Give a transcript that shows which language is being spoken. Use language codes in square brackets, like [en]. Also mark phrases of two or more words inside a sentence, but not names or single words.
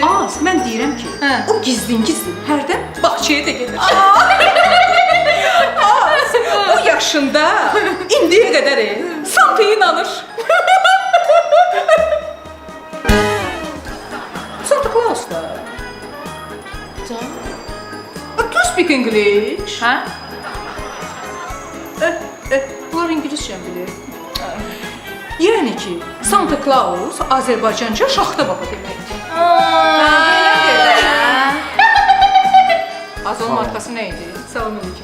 [az] Az, mən deyirəm ki, Hə. o gizlin-gizlin hərdən bağçaya da gedir. Az, bu yaşında indiyə qədər Santa inanır. Santa Claus da. [en] Do you speak English? [az] Hə? Bunlar İngiliscə bilir. Yəni ki, Santa Claus Azərbaycanca şaxta baba deməkdir. Azal markası nə idi? Salam əleykum.